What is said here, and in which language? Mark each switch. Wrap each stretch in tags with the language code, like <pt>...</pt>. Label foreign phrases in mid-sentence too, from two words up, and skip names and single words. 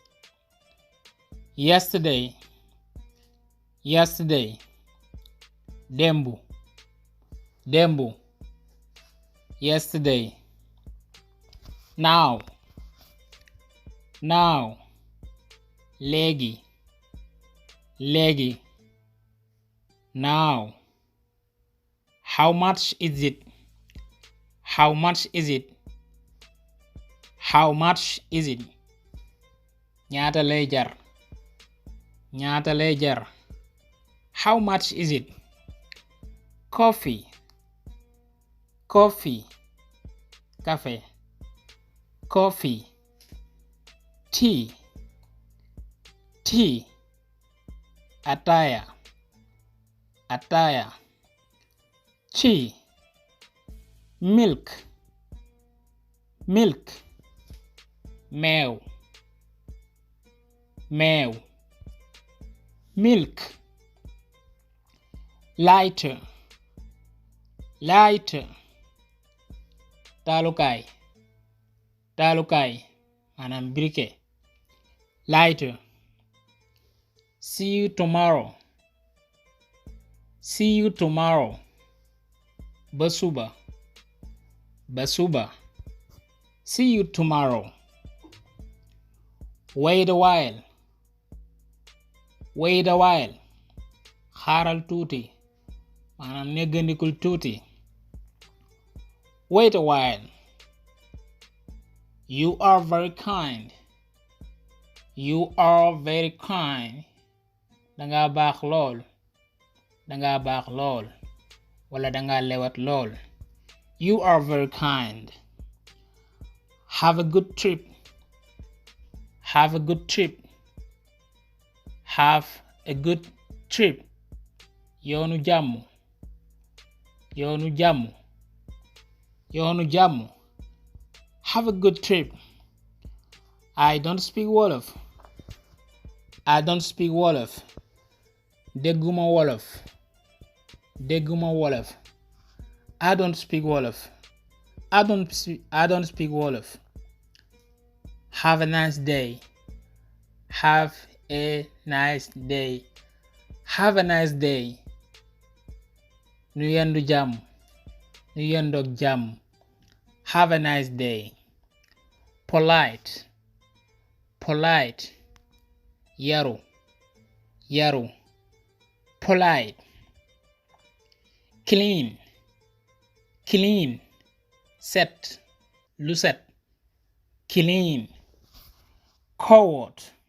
<en>yesterday, démb, yesterday, now, léegi, now, how much is it,</en> <wo>ñaata lay jar,</wo> <en>how much is it, coffee, café, coffee, tea, ataya, tea, milk, meew, milk, lighter,</en> <wo>taalukaay, maanaam briquet,</wo> <en>lighter, see you tomorrow,</en> <wo>ba suba,</wo> <en>see you tomorrow, wait a while,</en> <wo>xaaral tuuti, maanaam neggandikul tuuti,</wo> <en>wait a while, you are very kind,</en> <wo>danga baax lool, wala danga lewat lool,</wo> <en>you are very kind, have a good trip,</en> <wo>yoonu jàmm,</wo> <en>have a good trip. I don't speak Wolof,</en> <wo>dégguma Wolof,</wo> <en>I don't speak Wolof, have a nice day,</en> <wo>nu yendoog jàmm,</wo> <en>have a nice day, polite, yaru, polite, clean, set,</en> <wo>lu set,</wo> <en>clean, coward,</en>